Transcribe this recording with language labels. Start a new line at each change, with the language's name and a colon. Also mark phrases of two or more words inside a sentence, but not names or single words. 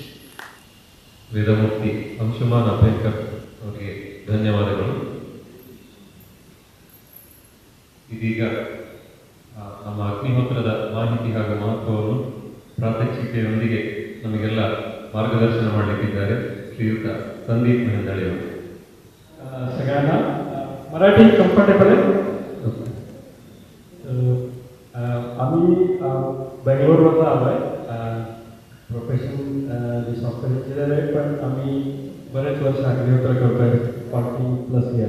Kannada: ವೇದಮೂರ್ತಿ ಅಂಶುಮಾನ್ ಅಭ್ಯಂಕರ್ ಅವರಿಗೆ ಧನ್ಯವಾದಗಳು. ಇದೀಗ ನಮ್ಮ ಅಗ್ನಿಹೋತ್ರದ ಮಾಹಿತಿ ಹಾಗೂ ಮಹತ್ವವನ್ನು ಪ್ರಾತ್ಯಕ್ಷಿಕೆಯೊಂದಿಗೆ ನಮಗೆಲ್ಲ ಮಾರ್ಗದರ್ಶನ ಮಾಡಲಿಕ್ಕಿದ್ದಾರೆ ಶ್ರೀಯುತ संदीप मेहंदाळे ಅವರು.
Marathi: सगळ्यांना मराठी कम्फर्टेबल आहे. आम्ही बेंगलोरवरून आलो आहे. प्रोफेशन
English: software engineer
Marathi: आहे, पण आम्ही बरेच वर्ष अग्निहोत्र करतो आहे, 40+ इयर्स.